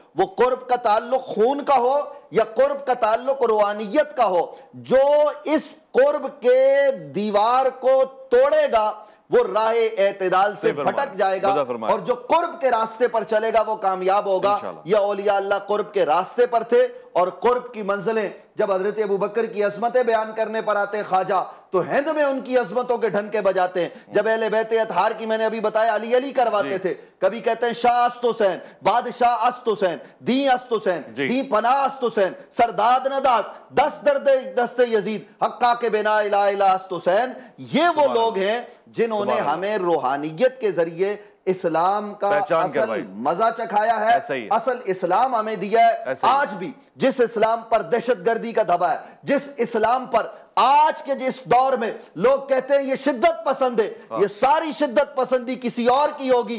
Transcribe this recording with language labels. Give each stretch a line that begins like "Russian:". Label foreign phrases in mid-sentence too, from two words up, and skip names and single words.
Urdu: وہ قرب کا تعلق خون کا ہو یا قرب کا تعلق روحانیت کا ہو، جو اس قرب کے دیوار کو توڑے گا وہ راہ اعتدال سے بھٹک جائے گا، اور جو قرب کے راستے پر چلے گا وہ کامیاب ہوگا. یہ اولیاء اللہ قرب کے راستے پر تھے. اور قرب کی منزلیں جب حضرت ابو بکر کی عظمتیں بیان کرنے پر آتے خواجہ تو ہند میں ان کی عظمتوں کے ڈھنکے بجاتے ہیں. جب اہل بیت اطہار کی میں نے ابھی بتایا علی علی کرواتے تھے، کبھی کہتے ہیں
Persian: شاہ است حسین، بادشاہ است حسین، دین است حسین، دین پناہ است حسین، سرداد نداد دست درد دست یزید حقا کے بنا الہ الہ است حسین.
Urdu: یہ وہ لوگ ہیں جنہوں نے ہمیں روحانیت کے ذریعے اسلام کا اصل مزہ چکھایا ہے، اصل اسلام ہمیں دیا ہے. آج بھی جس اسلام پر دہشت گردی کا دھبا ہے، جس اسلام پر آج کے جس دور میں لوگ کہتے ہیں یہ شدت پسند ہے، یہ ساری شدت پسندی کسی اور کی ہوگی.